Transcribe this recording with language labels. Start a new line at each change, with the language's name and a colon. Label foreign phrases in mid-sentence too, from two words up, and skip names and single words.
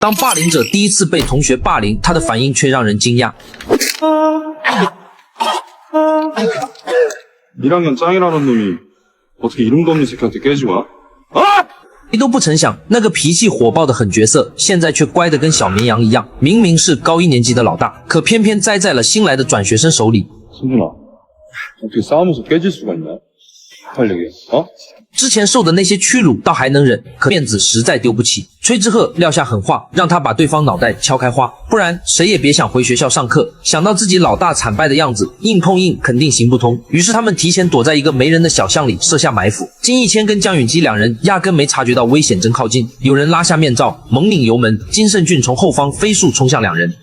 Chinese: 当霸凌者第一次被同学霸凌，他的反应却让人惊讶。
Korean: 1학년 짱이라는 놈이 어떻게 이름도 없는 새끼한테 깨지고 와?
Chinese: 谁都不曾想，那个脾气火爆的狠角色，现在却乖得跟小绵羊一样。明明是高1年级的老大，可偏偏栽在了新来的转学生手里。
Korean: 승준아, 어떻게 싸우면서 깨질 수가 있냐? 빨리 얘기해.
Chinese: 之前受的那些屈辱倒还能忍，可面子实在丢不起。崔之赫撂下狠话，让他把对方脑袋敲开花，不然谁也别想回学校上课。想到自己老大惨败的样子，硬碰硬肯定行不通。于是他们提前躲在一个没人的小巷里设下埋伏。金逸谦跟江允基两人压根没察觉到危险正靠近，有人拉下面罩，猛拧油门，金圣俊从后方飞速冲向两人。